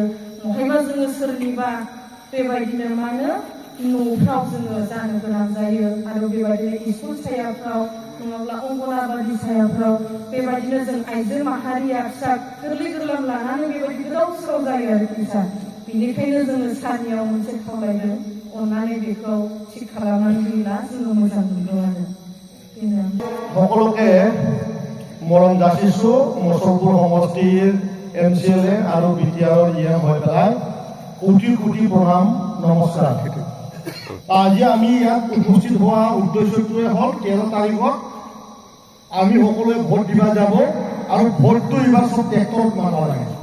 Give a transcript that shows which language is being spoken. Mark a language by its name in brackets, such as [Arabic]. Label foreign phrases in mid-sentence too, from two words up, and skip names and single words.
[Bodo] बहायबा जोङो सोरनिबा बेबायदिनो मानो न'फ्राव जोङो जानो गोनां जायो आरो बेबायदिनो स्कुल सायाफ्राव नङाब्ला अंगनाबादि सायाफ्राव बेबायदिनो जों आइजो माहारिया फिसा गोरलै गोरलाम लानानै बेबायदि गोदाव सोराव जायो आरो फिसा। बेनिखायनो जोङो सारनियाव मोनसे खावलायदों अननानै बेखौ थिग खालामनानै होयोब्ला जोङो मोजां मोनगौ आरो। [Assamese] সকলোকে মৰম যাচিছো মুছলপুৰ সমষ্টিৰ MCLA আৰু BTRৰ EM হৈ পেলাই কোটি কোটি প্ৰণাম নমস্কাৰ। আজি আমি ইয়াত উপস্থিত হোৱা উদ্দেশ্যটোৱে হ'ল 13 তাৰিখত আমি সকলোৱে ভোট দিব যাব আৰু ভোটটো এইবাৰ চব ট্ৰেক্টৰত মাৰিব লাগে।